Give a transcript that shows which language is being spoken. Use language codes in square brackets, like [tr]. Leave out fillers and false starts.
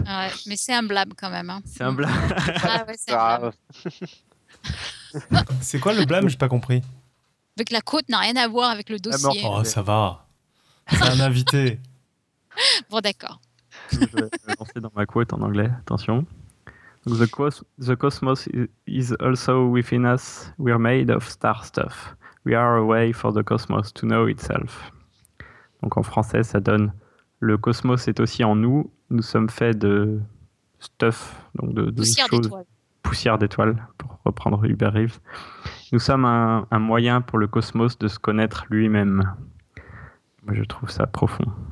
[fr] Ouais, mais c'est un blab quand même. Hein. C'est un blab. C'est quoi le blab? J'ai pas compris. Avec la quote n'a rien à voir avec le dossier. Oh, ça va. C'est un invité. Bon, d'accord. Je vais lancer dans ma quote en anglais. Attention. [en] The cosmos is also within us. We are made of star stuff. We are a way for the cosmos to know itself. [fr] Donc en français, ça donne « Le cosmos est aussi en nous, nous sommes faits de stuff, donc de poussière choses, d'étoiles. Poussière d'étoiles, pour reprendre Hubert Reeves. Nous sommes un moyen pour le cosmos de se connaître lui-même. » Moi, je trouve ça profond.